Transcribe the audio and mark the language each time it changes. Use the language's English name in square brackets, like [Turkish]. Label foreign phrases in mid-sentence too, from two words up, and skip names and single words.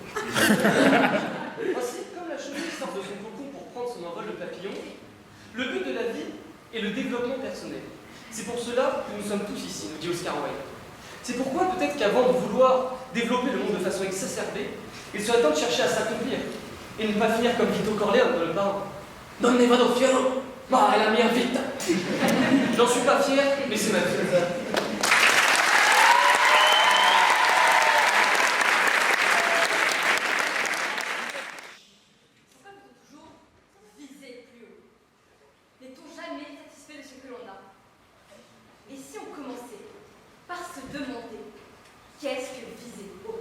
[French] Ainsi, comme la chenille sort de son cocon pour prendre son envol de papillon, le but de la vie est le développement personnel. C'est pour cela que nous sommes tous ici, nous dit Oscar Wilde. C'est pourquoi peut-être qu'avant de vouloir développer le monde de façon exacerbée, il serait temps de chercher à s'accomplir et ne pas finir comme Vito Corleone dans le parrain. [Italian] Non ne vado fiero, ma è la mia vita. [French] J'en suis pas fier, mais c'est ma vie. Pourquoi peut-on toujours viser plus haut? N'est-on jamais satisfait de ce que l'on a? Et si on commençait par se demander qu'est-ce que viser haut?